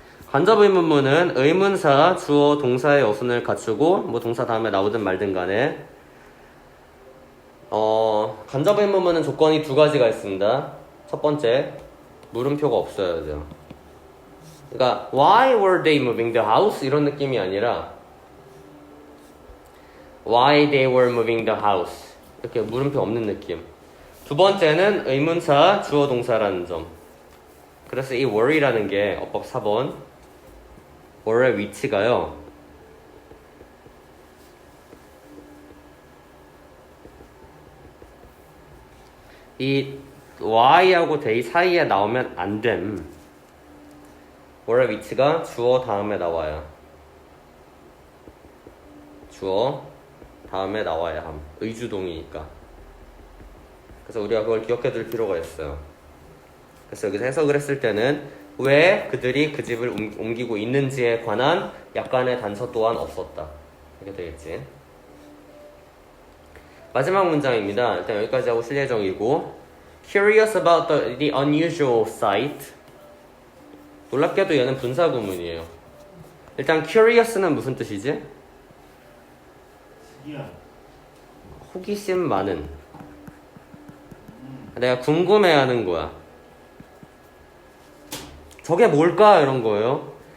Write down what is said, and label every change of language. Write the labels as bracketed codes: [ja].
[ko] 간접 의문문은 의문사, 주어, 동사의 어순을 갖추고 뭐 동사 다음에 나오든 말든 간에 간접 의문문은 조건이 두 가지가 있습니다. 첫 번째, 물음표가 없어야 돼요. [en] 그러니까 Why were they moving the house? [ko] 이런 느낌이 아니라 [en] Why they were moving the house [ko] 이렇게 물음표 없는 느낌. 두 번째는 의문사, 주어, 동사라는 점. 그래서 이 were이라는 게 어법 4번 were의 위치가요. 이 y하고 they 사이에 나오면 안 됨. were의 위치가 주어 다음에 나와요. 주어 다음에 나와야 함. 의주동이니까. 그래서 우리가 그걸 기억해 둘 필요가 있어요. 그래서 여기서 해석을 했을 때는 왜 그들이 그 집을 옮기고 있는지에 관한 약간의 단서 또한 없었다. 이렇게 되겠지. 마지막 문장입니다. 일단 여기까지 하고 실례정이고 [en] Curious about the unusual sight. [ko] 놀랍게도 얘는 분사구문이에요. 일단 curious는 무슨 뜻이지? 특이한. 호기심 많은. 내가 궁금해하는 거야. 저게 뭘까? 이런 거예요.